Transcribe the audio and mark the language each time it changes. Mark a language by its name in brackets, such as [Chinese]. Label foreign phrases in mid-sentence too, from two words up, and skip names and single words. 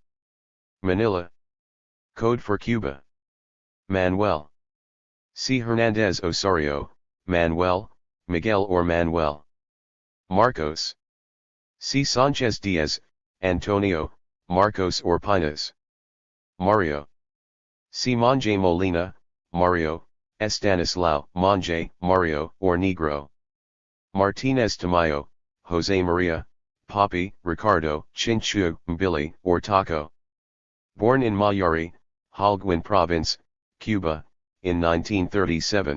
[English] Manila. Code for Cuba. Manuel. C. Hernandez Osorio, Manuel, Miguel or Manuel. Marcos. C. Sanchez Diaz, Antonio, Marcos or Pinas. Mario. C. Monje Molina, Mario, Estanislao, Monje, Mario or Negro. Martinez Tamayo, Jose Maria, Papi, Ricardo, Chinchu, Billy or Taco. Born in Mayari, Holguin Province, Cuba, in 1937.